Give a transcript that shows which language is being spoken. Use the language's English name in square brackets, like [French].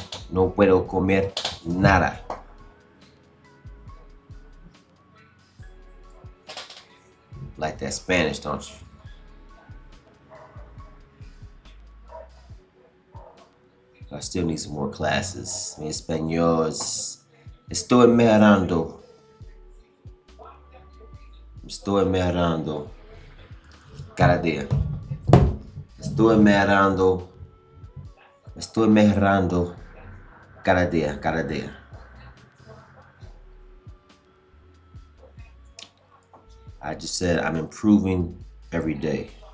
[Spanish] No puedo comer nada. [English] Like that Spanish, don't you? I still need some more classes. [Spanish] Mi español estoy mejorando. Estoy mejorando cada día. Estoy mejorando cada día, cada día. [English] I just said I'm improving every day.